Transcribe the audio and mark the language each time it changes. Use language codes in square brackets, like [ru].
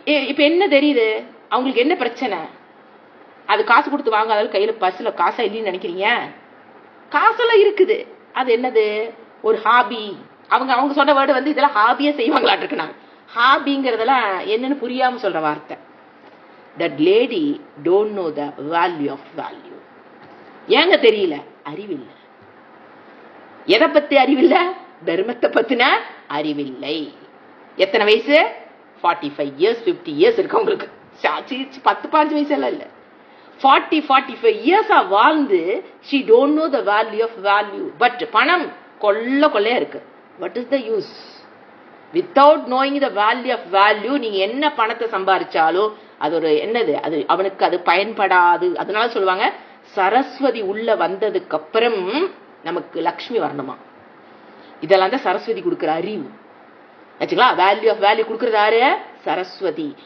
[ta] இப்ப என்ன தெரியுது அவங்களுக்கு, என்ன பிரச்சனை? அது காசு கொடுத்து வாங்காத கையில பஸ்ல காசா இல்லைன்னு நினைக்கிறீங்க? காசெல்லாம் இருக்குது. அது என்னது, ஒரு ஹாபி. அவங்க சொன்ன வேர்டு இதெல்லாம் ஹாபியா செய்வாங்களாட்டு இருக்கு. நான் ஹாபிங்கிறதெல்லாம் என்னன்னு புரியாம சொல்ற வார்த்தை. [en] That lady don't know the value of value. [ta] ஏங்க தெரியல? அறிவில்லை. எதை பத்தி அறிவில்லை? தர்மத்தை பத்தின அறிவில்லை. எத்தனை வயசு? [en] 45 years 50 years [ta] இருக்கு உங்களுக்கு. 10-15 வயசு எல்லாம் இல்ல, [en] 40-45 years வாழ்ந்து she don't know the value of value. But [ta] பணம் கொள்ளையா இருக்கு. [en] what is the use? without knowing the value of value, [ta] நீங்க என்ன பணத்தை சம்பாதிச்சாலும் அது ஒரு என்னது, அது அவனுக்கு அது பயன்படாது. அதனால சொல்லுவாங்க, சரஸ்வதி உள்ள வந்ததுக்கு அப்புறம் நமக்கு லக்ஷ்மி வரணுமா. இதெல்லாம் தான் சரஸ்வதி கொடுக்கிற அறிவு. [en] value of value [ta] கொடுக்கறது யாரு? சரஸ்வதி.